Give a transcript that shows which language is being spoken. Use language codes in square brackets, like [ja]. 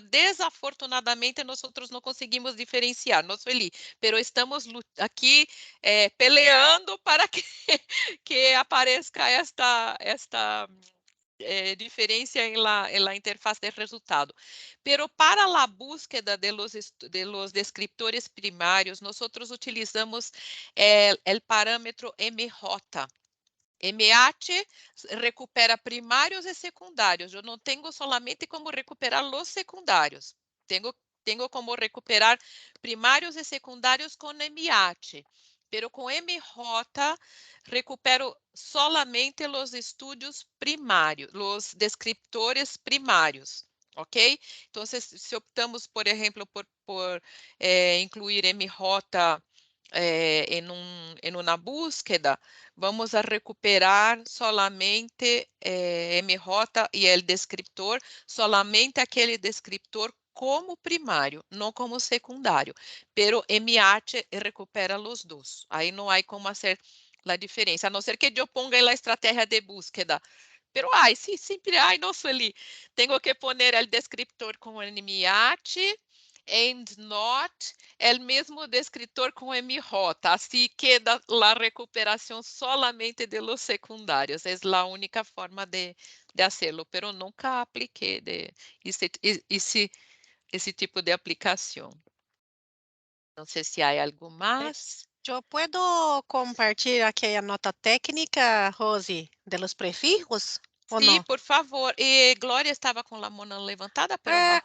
[es] Desafortunadamente, nosotros no conseguimos diferenciar, no, Sueli, pero estamos aquí peleando para que, que aparezca esta diferencia en la interfaz de resultado. Pero para la búsqueda de los descriptores primarios, nosotros utilizamos el parámetro MJ. [pt] MH recupera primários e secundários. Eu não tenho solamente como recuperar os secundários. Tenho como recuperar primários e secundários com MH. Pero com MJ recupero solamente os estudos primários, os descriptores primários. Ok? Então, se optamos, por exemplo, por incluir MJ [es] en una búsqueda, vamos a recuperar [pt] solamente MJ e el descriptor, solamente aquele descriptor como primário, não como secundário. [es] Pero MH recupera los dos. [pt] Aí não há como fazer a diferença, a não ser que eu ponga a estratégia de búsqueda. [es] Pero sí, siempre hay, no Sueli. Tengo que poner el descriptor con MH and not el mismo descriptor [pt] com MJ, assim queda a recuperação [es] solamente de los secundários. [pt] É a única forma de hacerlo, pero nunca apliquei esse tipo de aplicação. Não sei se há algo mais. [es] Yo puedo compartir aquí a nota técnica, Rosy, de los prefijos, ¿o [pt] Sim, [es] no? [pt] por favor. E Glória estava com a mão levantada, pero bajou.